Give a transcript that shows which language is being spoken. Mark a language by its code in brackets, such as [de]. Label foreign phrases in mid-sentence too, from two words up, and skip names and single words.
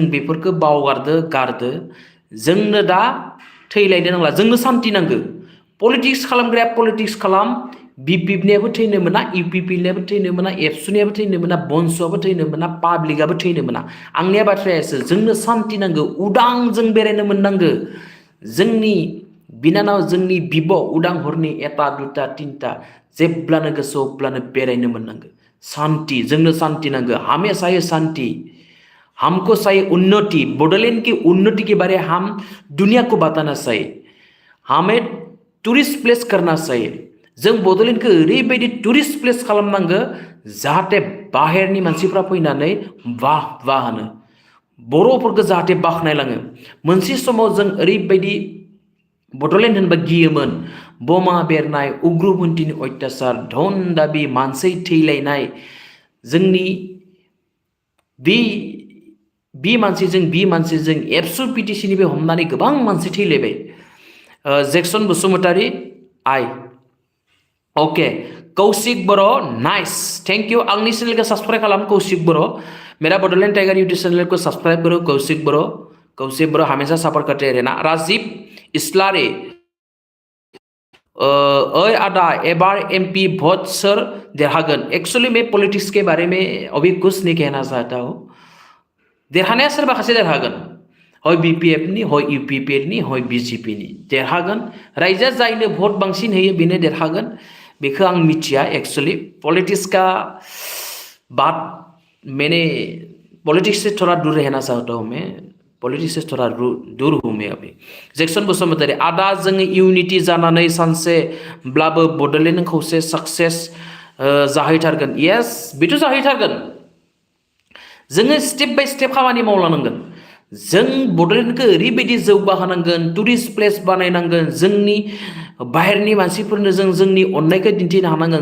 [brx] बेफोरखौ गारदो जोंनो दा थैलायनो नांला जोंनो सान्ति नांगौ पलिटिक्स खालामग्राया पलिटिक्स खालाम बिपिएफनियाबो थैनो मोना इउपिपिनियाबो थैनो मोना एबसुनियाबो थैनो मोना बनस'आबो थैनो मोना पाब्लिकआबो थैनो मोना आंनिया बाथ्रायासो जोंनो सान्ति नांगौ उदां जों बेरायनो मोननांगौ जोंनि बिनानाव जोंनि बिब' उदां हरनि 1, 2, 3 जेब्लानो गोसो अब्लानो बेरायनो मोननांगौ शांति जोंनो शांति नांगौ [hi] हमें चाहिए शांति हमको चाहिए उन्नति बडोलैंड की उन्नति के बारे हम दुनिया को बताना चाहिए हमें [en] tourist place [hi] करना चाहिए [brx] जों बडोलेण्डखौ ओरैबायदि [en] tourist place [brx] खालामनांगौ जाहाथे बाहेरनि मानसिफ्रा फैनानै वाह होनो बर'फोरखौ जाहाथे बाखनायलाङो मोनसे समाव जों ओरैबायदि बड'लेण्ड होनबा गियोमोन बमा बेरनाय उग्रपन्थीनि अत्याचार धन दाबि मानसि थैलायनाय जोंनि बि मानसिजों एबसु पिटिसिनिफ्राय हमनानै गोबां मानसि थैलायबाय जेक्सन बसुमतारी I. [en] Okay, Kaushik Bro, nice. Thank you. [hi] आंनि चैनल को सब्सक्राइब खालाम कौशिक ब्रो. मेरा बडोलैंड टाइगर यूट्यूब चैनल को सब्सक्राइब करो कौशिक ब्रो. कौशिक ब्रो हमेशा सपोर्ट करते रहना. [brx] राजीव इस्लारी. ओए आदा एबार एमपी वोट सर देरहागन. [hi] एक्चुअली मैं पॉलिटिक्स के बारे में अभी कुछ नहीं कहना चाहता हूँ. [brx] देरहानाया सोरबा सासे देरहागोन. हय बीपीएफ नि हय यूपीपीएल नि हय बीजेपी नि देरहागोन. रायजोआ जायनो भोट बांसिन होयो बेनो देरहागोन. बेखौ आं मिथिया. [hi] एक्चुअली पॉलिटिक्स का बात मैंने पॉलिटिक्स से थोड़ा दूर रहना चाहता हूँ. मैं पॉलिटिक्स से थोड़ा दूर हूँ मैं अभी. [brx] जैक्सन बसुमतारी आदा जों यूनिटी जानानै सानसेब्लाबो बड'लेण्ड खौसे सक्सेस जाहैथारगोन. यस बेथ' जाहैथारगोन. जोङो [en] step by step [brx] खामानि मावलांनांगोन. जों बड'लेण्डखौ ओरैबायदि जौगाहोनांगोन. [en] tourist place [brx] बानायनांगोन. जोंनि बाहेरनि मानसिफोरनो जों जोंनि अननायखौ दिन्थिनो हानांगोन.